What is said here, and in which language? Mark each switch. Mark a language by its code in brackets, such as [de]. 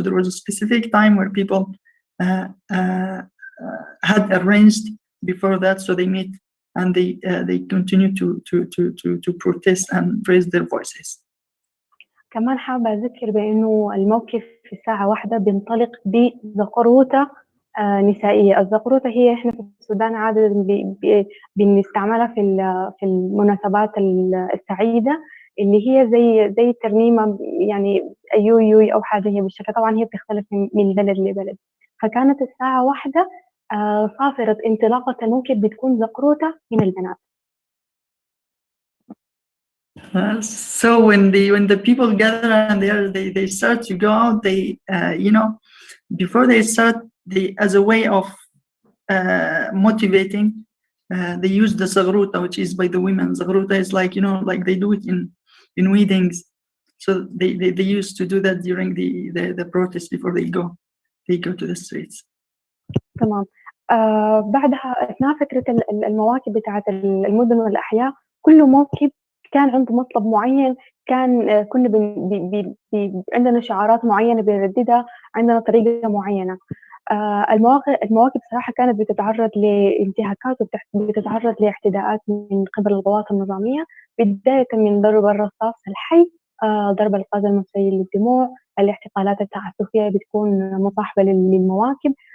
[en] So there was a specific time where people had arranged before that, so they meet and they continue to protest and raise their voices. [ar] كمان حابة أذكر بأنه الموقف في الساعة 1 بينطلق بزقروطة نسائية. الزقروطة هي إحنا في السودان عادة بنستعملها في المناسبات السعيدة، اللي هي زي ترنيمة يعني أيوي أو حاجة هي بالشكل. طبعا هي بتختلف من بلد لبلد. فكانت الساعة 1 صافرة انطلاقة الموكب بتكون زقروطة من البنات. [en] So when the people gather and they start to go out, they before they start, as a way of motivating, they use the zagruta, which is by the women. Zagruta is like like they do it in weddings. So they used to do that during the protest before they go to the streets. [ar] تمام. بعدها أثناء فكرة المواكب بتاعت المدن والأحياء، كل موكب كان عنده مطلب معين. كان كنا عندنا شعارات معينة بنرددها، عندنا طريقة معينة. المواكب صراحة كانت بتتعرض لانتهاكات وبتتعرض لاعتداءات من قبل القوات النظامية، بداية من ضرب الرصاص الحي، ضرب الغاز المسيل للدموع، الاعتقالات التعسفية بتكون مصاحبة للمواكب.